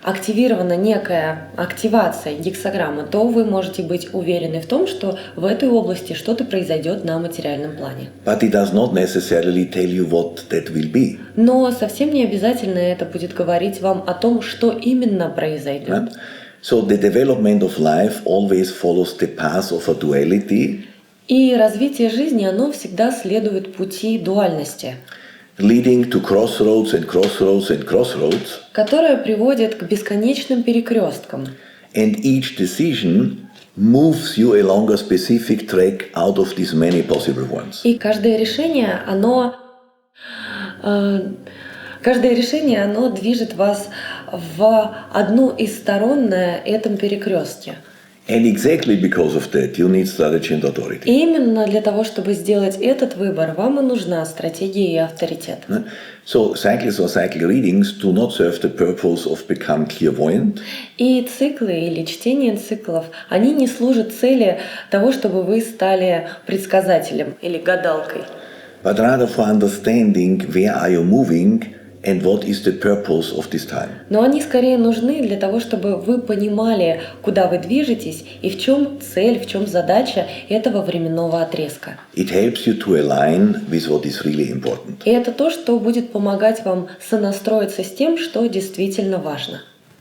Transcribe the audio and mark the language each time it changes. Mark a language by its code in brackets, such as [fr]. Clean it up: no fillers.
[ru] Активирована некая активация гексаграммы, то вы можете быть уверены в том, что в этой области что-то произойдет на материальном плане. [en] But it does not necessarily tell you what that will be. [ru] Но совсем не обязательно это будет говорить вам о том, что именно произойдет. [en] Right? So the development of life always follows the path of a duality. [ru] И развитие жизни, оно всегда следует пути дуальности, [en] Leading to crossroads, [ru] которая приводит к бесконечным перекресткам. [en] and each decision moves you along a specific track out of these many possible ones. [ru] И каждое решение, оно движет вас в одну из сторон на этом перекрестке. [en] And exactly because of that, you need strategy and authority. [ru] И именно для того, чтобы сделать этот выбор, вам и нужна стратегия и авторитет. [en] So cycles or cycle readings do not serve the purpose of become clairvoyant. [ru] И циклы или чтение циклов, они не служат цели того, чтобы вы стали предсказателем или гадалкой. [en] But rather for understanding where are you moving and what is the purpose of this time. [ru] Но они скорее нужны для того, чтобы вы понимали, куда вы движетесь и в чем цель, в чем задача этого временного отрезка. [en] It helps you to align with what is really important. [ru] И это то, что будет помогать вам сонастроиться с тем, что действительно важно.